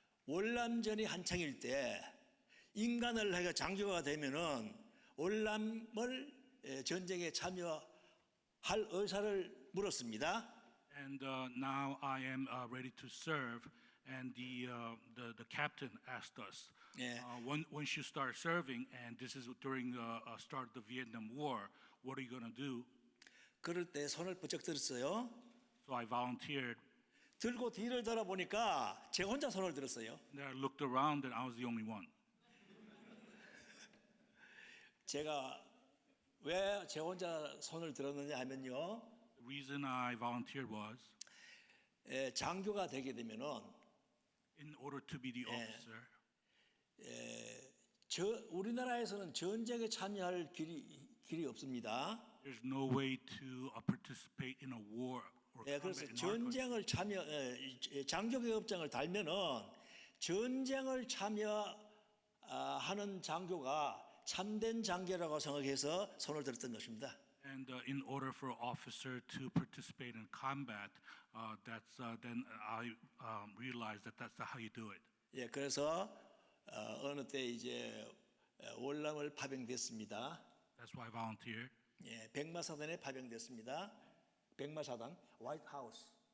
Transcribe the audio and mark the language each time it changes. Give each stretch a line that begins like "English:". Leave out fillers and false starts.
Korean: 월남전이 한창일 때 인간을 하기가 장교가 되면은 월남을 전쟁에 참여할 의사를 물었습니다.
English: And now I am ready to serve. And the captain asked us, once you start serving, and this is during the start of the Vietnam War, what are you going to do?
Korean: 그럴 때 손을 번쩍 들었어요.
English: So I volunteered.
Korean: 들고 뒤를 돌아보니까 제 혼자 손을 들었어요.
English: Then I looked around and I was the only one.
Korean: 제가 왜 제 혼자 손을 들었느냐 하면요.
English: The reason I volunteered was
Korean: 장교가 되게 되면은
English: in order to be the officer.
Korean: 우리나라에서는 전쟁에 참여할 길이 없습니다.
English: There's no way to participate in a war or
Korean: 그래서 전쟁을 장교 계급장을 달면은 전쟁을 참여하는 장교가 참된 장교라고 생각해서 손을 들었던 것입니다.
English: And in order for an officer to participate in combat, then I realized that that's how you do it.
Korean: 예, 그래서 어느 때 이제 월남을 파병됐습니다.
English: That's why I volunteered.
Korean: 예, 백마사단에 파병됐습니다.
English: 백마사단, White Horse